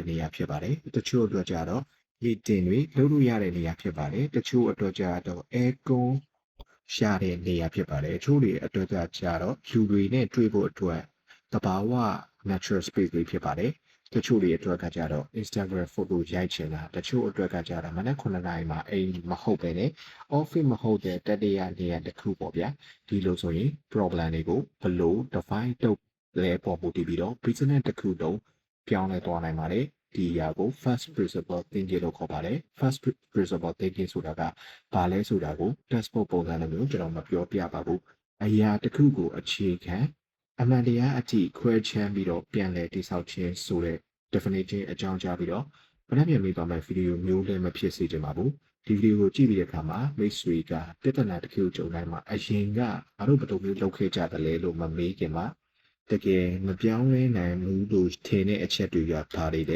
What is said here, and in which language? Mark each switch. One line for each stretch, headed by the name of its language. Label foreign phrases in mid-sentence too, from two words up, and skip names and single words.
Burmese: နေရာဖြစ်ပါတယ်တချို့အတွက်ကြတော့ရေတင်တွေလုပ်လို့ရတဲ့နေရာဖြစ်ပါတယ်တချို့အတွက်ကြတော့ aircon ရှာတဲ့နေရာဖြစ်ပါတယ်တချို့တွေအတွက်ကြတော့လူတွေနဲ့တွေ့ဖို့အတွက်တဘာဝ
English: natural space
Burmese: တွေဖြစ်ပါတယ်တချို့တွေအတွက်ကကြတော့ Instagram photo ရိုက်ချင်တာတချို့အတွက်ကကြတော့မနက်9နာရီမှာအိမ်မဟုတ်ပဲနဲ့ office မဟုတ်တဲ့တတိယနေရာတစ်ခုပေါ့ဗျာဒီလိုဆိုရင် problem တွေကို ဘယ်လို define လုပ်လဲပေါ်မူတည်ပြီးတော့ business တစ်ခုလုံးပြောင်းလဲသွားနိုင်ပါတယ်ဒီအရာကို
English: first principle thinking
Burmese: လို့ခေါ်ပါတယ်
English: first principle thinking
Burmese: ဆိုတာကဘာလဲ ဆိုတာကို textbook ပုံစံနဲ့မျိုးကျွန်တော်မပြောပြပါဘူးအရာတစ်ခုကိုအခြေခံအမှန်တရားအထိခွဲခြမ်းပြီးတော့ပြန်လည်တိဆောက်ခြင်းဆိုတဲ့ definition အကြောင်းကြားပြီးတော့မနှက်ပြန်မိပါမယ့်ဗီဒီယိုမျိုးလည်းမဖြစ်စေချင်ပါဘူးဒီဗီဒီယိုကိုကြည့်ပြီးတဲ့အခါမှာမိတ်ဆွေကပြဿနာတစ်ခုကြုံတိုင်းမှာအရင်ကဘာလို့ဘယ်လိုမျိုးလုပ်ခဲ့ကြတယ်လဲလို့မမေးခင်မှာတကယ်မပြောင်းလဲနိုင်ဘူးလို့ထင်တဲ့အချက်တွေကဘာတွေလဲ